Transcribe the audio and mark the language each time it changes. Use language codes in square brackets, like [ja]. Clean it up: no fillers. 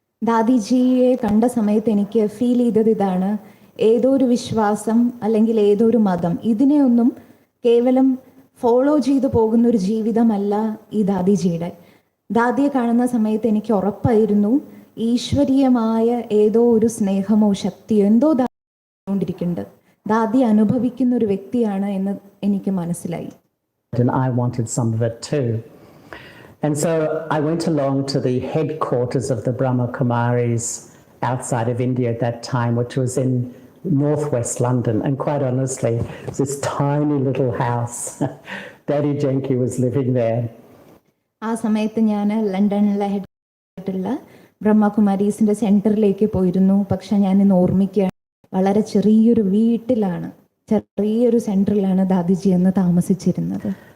[ml] ദാദിജിയെ കണ്ട സമയത്ത് എനിക്ക് ഫീൽ ചെയ്തത് ഇതാണ്, ഏതോ ഒരു വിശ്വാസം അല്ലെങ്കിൽ ഏതോ ഒരു മതം, ഇതിനെ ഒന്നും കേവലം ഫോളോ ചെയ്തു പോകുന്ന ഒരു ജീവിതമല്ല ഈ ദാദിജിയുടെ. ദാദിയെ കാണുന്ന സമയത്ത് എനിക്ക് ഉറപ്പായിരുന്നു, ഈശ്വരീയമായ ഏതോ ഒരു സ്നേഹമോ ശക്തിയോ എന്തോ ദാദിക്കൊണ്ടിരിക്കുന്നുണ്ട്, ദാദി അനുഭവിക്കുന്ന ഒരു വ്യക്തിയാണ് എന്ന് എനിക്ക് മനസ്സിലായി. [en] And I wanted some of it too. And so I went along to the headquarters of the BrahmaKumaris outside of India at that time, which was in northwest London, and quite honestly, it was this tiny little house. Dadi Janki was living there. [ml] ആ സമയത്ത് ഞാൻ ലണ്ടനിലെ ഹെഡ്ക്വാർട്ടറിലുള്ള ബ്രഹ്മകുമാരീസിന്റെ സെന്ററിലേക്ക് പോയിരുന്നു. പക്ഷെ ഞാൻ ഇന്ന് ഓർമ്മിക്കുകയാണ്, വളരെ ചെറിയൊരു വീട്ടിലാണ്, ചെറിയൊരു സെന്ററിലാണ് ദാദിജി എന്ന് താമസിച്ചിരുന്നത്.